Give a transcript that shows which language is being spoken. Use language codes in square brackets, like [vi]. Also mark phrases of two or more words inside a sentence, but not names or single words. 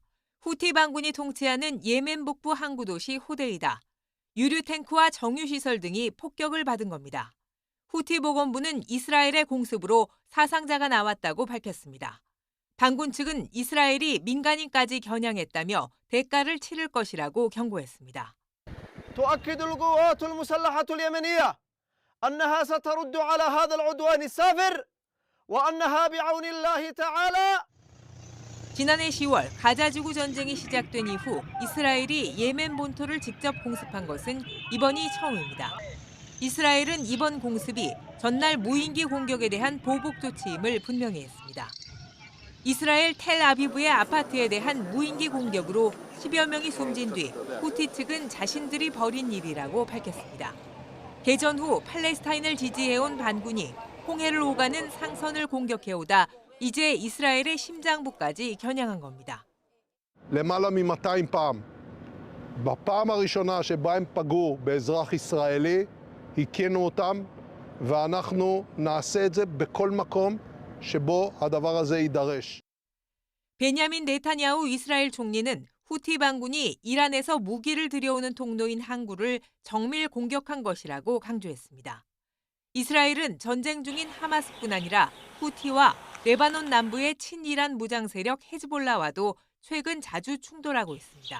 [ko] 후티 반군이 통치하는 예멘 북부 항구 도시 호데이다. 유류 탱크와 정유시설 등이 폭격을 받은 겁니다. 후티 보건부는 이스라엘의 공습으로 사상자가 나왔다고 밝혔습니다. 반군 측은 이스라엘이 민간인까지 겨냥했다며 대가를 치를 것이라고 경고했습니다. [ar] تؤكد القوات المسلحة اليمنية أنها سترد على هذا العدوان السافر وأنها بعون الله تعالى. [ko] 지난해 10월 가자지구 전쟁이 시작된 이후 이스라엘이 예멘 본토를 직접 공습한 것은 이번이 처음입니다. 이스라엘은 이번 공습이 전날 무인기 공격에 대한 보복 조치임을 분명히 했습니다. 이스라엘 텔아비브의 아파트에 대한 무인기 공격으로 10여 명이 숨진 뒤 후티 측은 자신들이 벌인 일이라고 밝혔습니다. 개전 후 팔레스타인을 지지해온 반군이 홍해를 오가는 상선을 공격해오다 이제 이스라엘의 심장부까지 겨냥한 겁니다. [he] למעלה מ-200 פעם. בפעם הראשונה שבה הם פגעו באזרח ישראלי, הכינו אותם, ואנחנו נעשה את זה בכל מקום שבו הדבר הזה יידרש. [ko] 베냐민 네타냐후 이스라엘 총리는 후티 반군이 이란에서 무기를 들여오는 통로인 항구를 정밀 공격한 것이라고 강조했습니다. 이스라엘은 전쟁 중인 하마스뿐 아니라 후티와 레바논 남부의 친이란 무장 세력 헤즈볼라와도 최근 자주 충돌하고 있습니다.